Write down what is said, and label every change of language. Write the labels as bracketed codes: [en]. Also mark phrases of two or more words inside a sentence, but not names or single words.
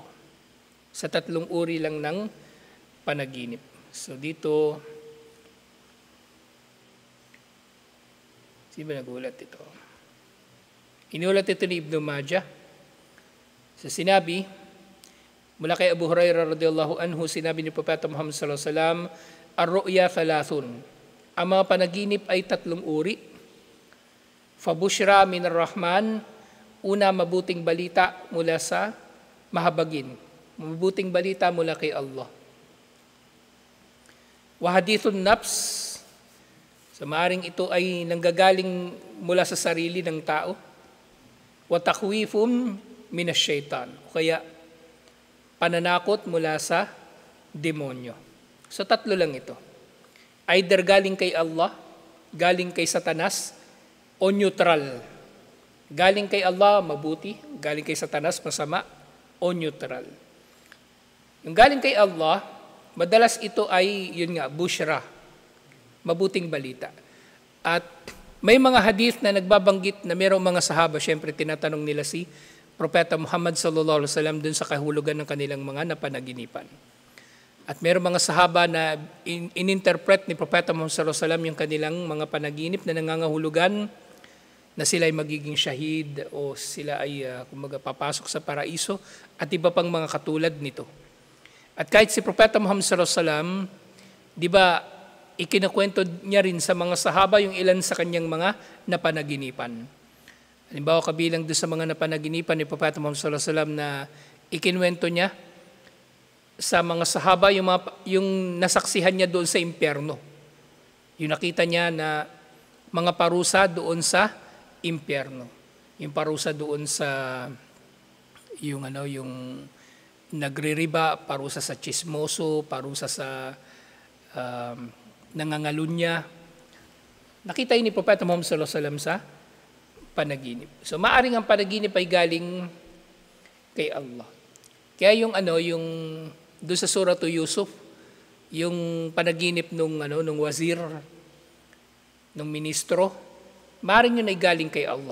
[tl] Sa 3 uri lang ng panaginip. So dito, sino ba nagulat ito? Inulat ito ni Ibn Majah. So sinabi, mula kay Abu Hurairah [ar] رضي الله عنه, [tl] sinabi ni Propeta Muhammad [ar] صلى الله عليه وسلم، الرؤيا ثلاث. [tl] Ang mga panaginip ay 3 uri. [ar] فبشرى من الرحمن, [tl] una mabuting balita mula sa mahabagin. Mabuting balita mula kay Allah. [ar] وحديث النفس, [tl] sa maaring ito ay nanggagaling mula sa sarili ng tao. [ar] وتخويف من الشيطان, [tl] o kaya pananakot mula sa demonyo. So 3 lang ito. Either galing kay Allah, galing kay Satanas, o neutral. Galing kay Allah, mabuti. Galing kay Satanas, masama. O neutral. Yung galing kay Allah, madalas ito ay, yun nga, bushra. Mabuting balita. At may mga hadith na nagbabanggit na mayroong mga sahaba, syempre tinatanong nila si Propeta Muhammad [ar] صلى الله عليه وسلم [tl] dun sa kahulugan ng kanilang mga napanaginipan. At mayroong mga sahaba na ininterpret ni Propeta Muhammad [ar] صلى الله عليه وسلم [tl] yung kanilang mga panaginip na nangangahulugan na sila ay magiging shahid o sila ay papasok sa paraiso at iba pang mga katulad nito. At kahit si Propeta Muhammad [ar] صلى الله عليه وسلم, [tl] di ba, ikinakwento niya rin sa mga sahaba yung ilan sa kanyang mga napanaginipan. Halimbawa, kabilang doon sa mga napanaginipan ni Propeta Muhammad [ar] صلى الله عليه وسلم [tl] na ikinwento niya, sa mga sahaba, yung nasaksihan niya doon sa impyerno. Yung nakita niya na mga parusa doon sa impyerno. Yung parusa doon sa yung nagririba, parusa sa chismoso, parusa sa nangangalunya. Nakita yun ni Propeta Muhammad [ar] صلى الله عليه وسلم [tl] sa panaginip. So maaring ang panaginip ay galing kay Allah. Kaya yung doon sa Suratu Yusuf, yung panaginip nung wazir, nung ministro, maaring yun ay galing kay Allah.